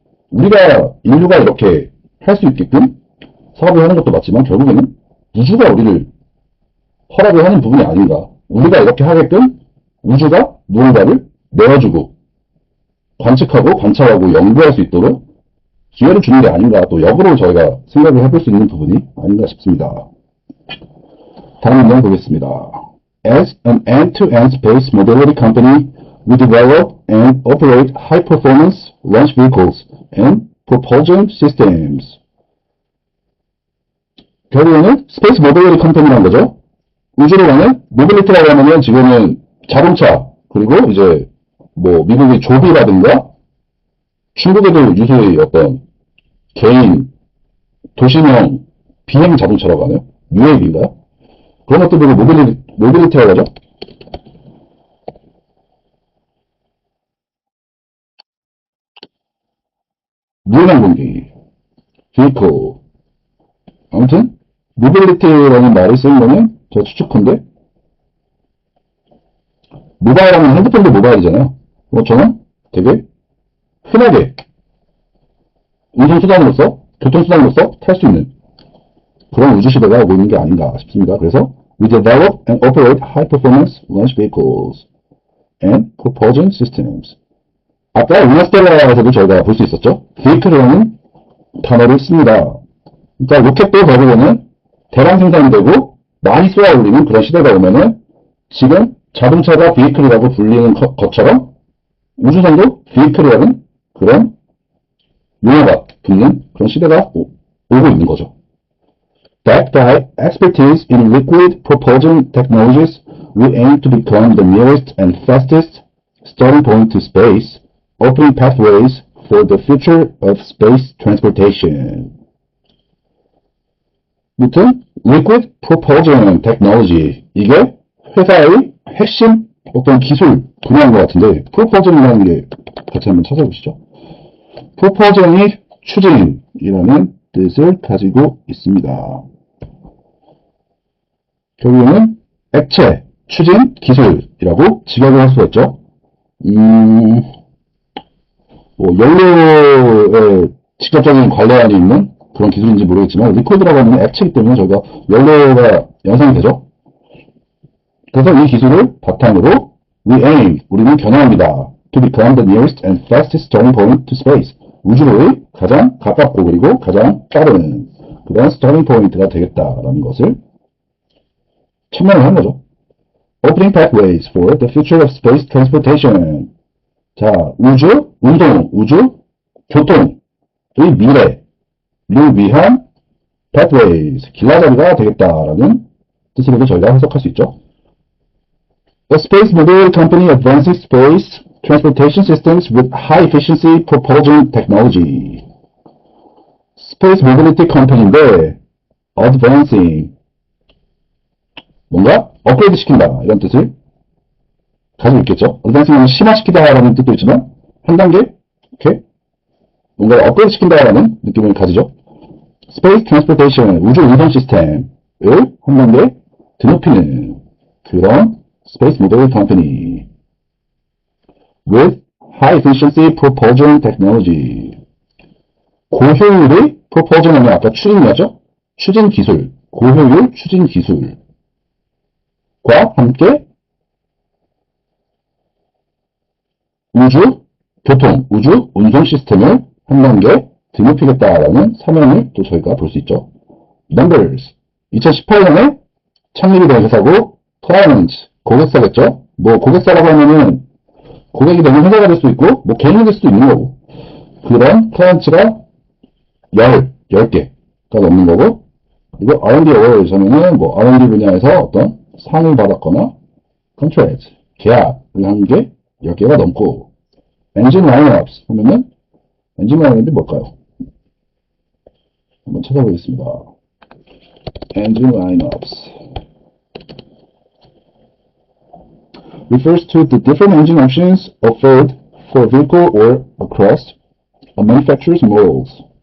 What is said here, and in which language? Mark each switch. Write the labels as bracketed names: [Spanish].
[Korean] 우리가 인류가 이렇게 할 수 있게끔 사업을 하는 것도 맞지만 결국에는 우주가 우리를 허락을 하는 부분이 아닌가. 우리가 이렇게 하게끔 우주가 무언가를 내어주고 관측하고 관찰하고 연구할 수 있도록 기회를 주는 게 아닌가. 또 역으로 저희가 생각을 해볼 수 있는 부분이 아닌가 싶습니다. 다음 문장 보겠습니다. [English] As an end-to-end space mobility company, we develop and operate high-performance launch vehicles and propulsion systems. [Korean] 결국에는 스페이스 모빌리티 컴퍼니라는 거죠. 우주로 가는 모빌리티라고 하면은 지금은 자동차, 그리고 이제 뭐 미국의 조비라든가 중국에도 유수의 어떤 개인 도시명 비행 자동차라고 하네요. UAV인가요? 그런 것들을 모빌리티라고 하죠. 무인항공기, vehicle. 아무튼 모빌리티라는 말을 쓰는 거는 저 추측컨대 모바일 하면 핸드폰도 모바일이잖아요. 저는 되게 흔하게 운송수단으로서, 교통수단으로서 탈 수 있는 그런 우주시대가 오고 있는 게 아닌가 싶습니다. [English] 그래서 we develop and operate high-performance launch vehicles and propulsion systems. [Korean] 아까 인터스텔라에서도 저희가 볼 수 있었죠. vehicle이라는 단어를 씁니다. 그러니까 로켓도 결국에는 대량 생산이 되고 많이 쏘아 올리는 그런 시대가 오면은 지금 자동차가 vehicle이라고 불리는 것처럼 우주선도 vehicle이라는 그런 용어가 붙는 그런 시대가 오고 있는 거죠. [English] Backed by expertise in liquid propulsion technologies, we aim to become the nearest and fastest starting point to space, opening pathways for the future of space transportation. [Korean] 무튼 liquid propulsion technology, 이게 회사의 핵심 어떤 기술 분야인 것 같은데 propulsion이라는 게 같이 한번 찾아보시죠. propulsion이 추진이라는 뜻을 가지고 있습니다. 결국에는 액체, 추진, 기술이라고 직역을 할 수가 있죠. 연료에 직접적인 관련이 있는 그런 기술인지 모르겠지만 리퀴드라고 하면 액체이기 때문에 저희가 연료가 연상이 되죠. 그래서 이 기술을 바탕으로 [English] we aim, [Korean] 우리는 겨냥합니다. [English] to become the nearest and fastest starting point to space. [Korean] 우주로의 가장 가깝고 그리고 가장 빠른 그런 starting point가 되겠다라는 것을 천명을 한 거죠. [English] Opening pathways for the future of space transportation. [Korean] 자, 우주, 운동, 우주, 교통의 미래를 위한 pathways, 길라잡이가 되겠다라는 뜻으로도 저희가 해석할 수 있죠. [English] A space mobility company advancing space transportation systems with high efficiency propulsion technology. [Korean] Space mobility company인데 advancing 뭔가 업그레이드 시킨다 이런 뜻을 가지고 있겠죠. advancing은 심화시키다라는 뜻도 있지만 한 단계 이렇게 뭔가 업그레이드 시킨다라는 느낌을 가지죠. [English] Space transportation [Korean] 우주 운송 시스템을 한 단계 드높이는 그런 [English] space mobility company with high efficiency propulsion technology. [Korean] 고효율의 propulsion 하면 아까 추진이었죠? 추진 기술, 고효율 추진 기술과 함께 우주 교통, 우주 운송 시스템을 한 단계 드높이겠다라는 사명을 또 저희가 볼 수 있죠. Numbers 2018년에 창립이 된 회사고 client 고객사겠죠. 뭐 고객사라고 하면은 고객이 되는 회사가 될 수도 있고 뭐 개인이 될 수도 있는 거고 그런 클라이언트가 10개가 넘는 거고 그리고 R&D awards 하면은 뭐 R&D 분야에서 어떤 상을 받았거나 contract 계약을 한 게 10개가 넘고 engine lineups 하면은 engine lineup이 뭘까요? 한번 찾아보겠습니다. [English] engine lineups refers to the different engine options offered for a vehicle or across a manufacturer's models.